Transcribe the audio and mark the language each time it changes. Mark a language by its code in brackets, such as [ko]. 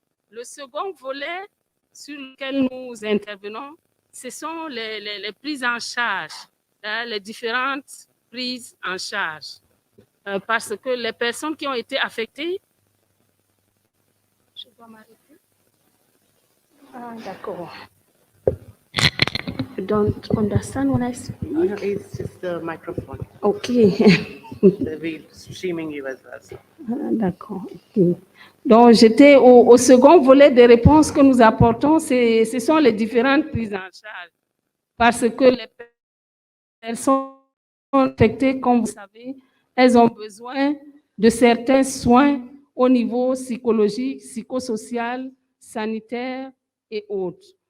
[fr] Le second volet sur lequel nous intervenons, ce sont les prises en charge, les différentes prises en charge. Parce que les personnes qui ont été affectées, je dois m'arrêter. Ah, d'accord. [en] You don't understand what I speak? No, it's just the microphone. Okay. We're streaming you as well. So. [fr] D'accord. Okay. Donc, j'étais au second volet des réponses que nous apportons, ce sont les différentes prises en charge. Parce que les personnes affectées, comme vous savez, elles ont besoin de certains soins au niveau psychologique, psychosocial, sanitaire et autres.